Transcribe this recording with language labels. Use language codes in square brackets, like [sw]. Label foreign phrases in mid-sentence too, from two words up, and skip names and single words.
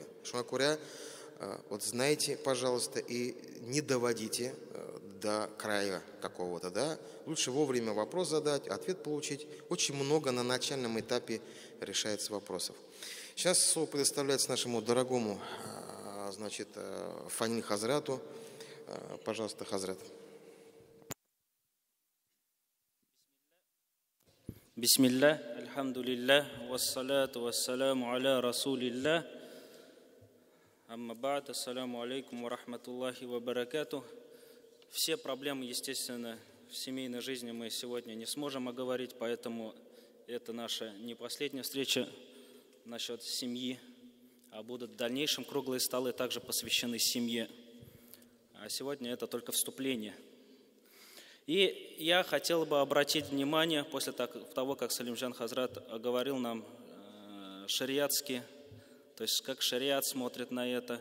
[ru] Шума говоря, вот знаете, пожалуйста, и не доводите до края какого-то, да. Лучше вовремя вопрос задать, ответ получить. Очень много на начальном этапе решается вопросов. Сейчас слово предоставляется нашему дорогому, значит, Фаниль Хазрату. Пожалуйста, Хазрат. [ar] بسم الله الحمد لله والصلاة والسلام على رسول الله. أما بعد السلام عليكم ورحمة الله وبركاته. [ru] Все проблемы, естественно, в семейной жизни мы сегодня не сможем оговорить, поэтому это наша не последняя встреча насчет семьи, а будут в дальнейшем круглые столы также посвящены семье. А сегодня это только вступление. И я хотел бы обратить внимание, после того, как Салимджан Хазрат оговорил нам шариатски, то есть как шариат смотрит на это.